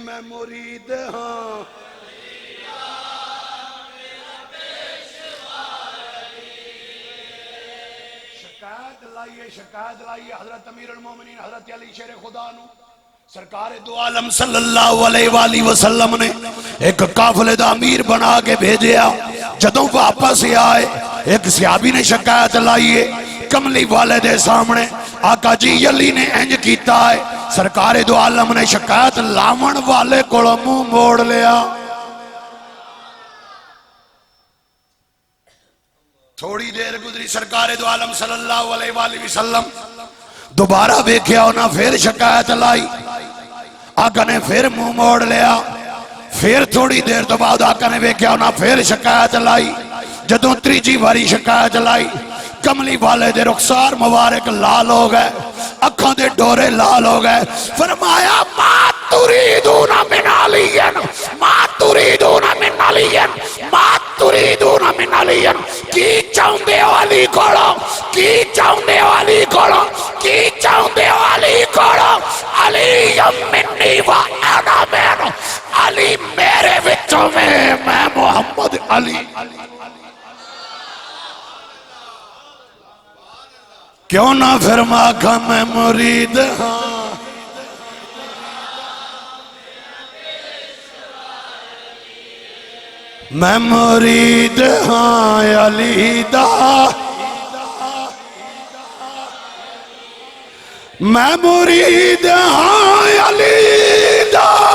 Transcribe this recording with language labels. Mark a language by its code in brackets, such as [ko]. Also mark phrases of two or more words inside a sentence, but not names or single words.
[pa] میں مرید ہاں شکایت لائیے حضرت امیر المومنین حضرت علی شیر خدا نو. سرکار دو عالم [ar] صلی اللہ علیہ وآلہ وسلم [pa] نے ایک قافلے دا امیر بنا کے بھیجیا. جدوں واپس آئے ایک صحابی نے شکایت لائیے کملی والے دے سامنے، آقا جی علی نے انج کیتا ہے. سرکار دو عالم نے شکایت لاون والے کو منہ موڑ لیا. تھوڑی دیر گزری، سرکار دو عالم [ar] صلی اللہ علیہ وآلہ وسلم [pa] دوبارہ دیکھیا انہاں پھر شکایت لائی. آقا نے پھر منہ موڑ لیا. پھر تھوڑی دیر تو بعد آقا نے دیکھیا انہاں پھر شکایت لائی. جدوں تیجی باری شکایت لائی، کملی والے دے رخسار مبارک لال ہو گئے، اکھاں دے ڈورے لال ہو گئے. [ar] فرمایا ما تريدون من علی، ما تريدون من علی، ما تريدون من علی. [pa] کی چاہندے ہو علی کولو، کی چاہندے ہو علی کولو، کی چاہندے ہو علی کولو. [ar] علی منی و انا منہ، [pa] علی میرے وچوں میں محمد علی. کیوں نہ فرما کہ میں مرید ہاں میں مرید ہاں علی دا، میں مرید ہاں علی دا.